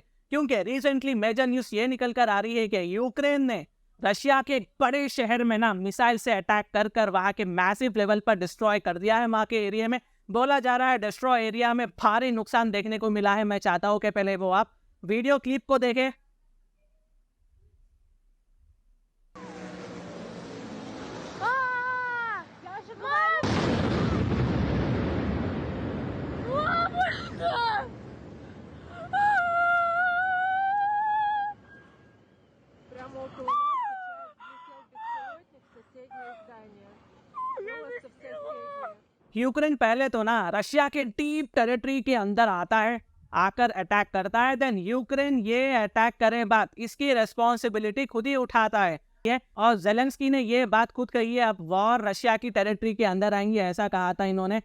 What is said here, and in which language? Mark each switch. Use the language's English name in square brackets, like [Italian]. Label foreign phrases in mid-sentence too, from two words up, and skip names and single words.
[Hindi] क्योंकि [English] recently major news [Hindi] ये निकल कर आ रही है कि यूक्रेन ने रशिया के एक बड़े शहर में ना मिसाइल से अटैक कर कर वहां के [English] massive level [Hindi] पर डिस्ट्रॉय कर दिया है। वहां के एरिया में बोला जा रहा है [English] destroy area [Hindi] में भारी नुकसान देखने को मिला है। मैं चाहता हूं कि पहले वो आप [English] video clip [Hindi] को देखें। [Russian] Я же говорю! Мамочка! Прямо около нас сейчас летел беспилотник в соседнее здание. Просто в соседнее. [Hindi] यूक्रेन पहले तो ना रशिया के [English] deep territory [Hindi] के अंदर आता है, आकर अटैक करता है। देन यूक्रेन ये अटैक करे बाद इसकी रेस्पॉन्सिबिलिटी खुद ही उठाता है। और जेलेंस्की ने ये बात खुद कही है, अब वॉर रशिया की टेरिटरी के अंदर आएंगी, ऐसा कहा था इन्होंने।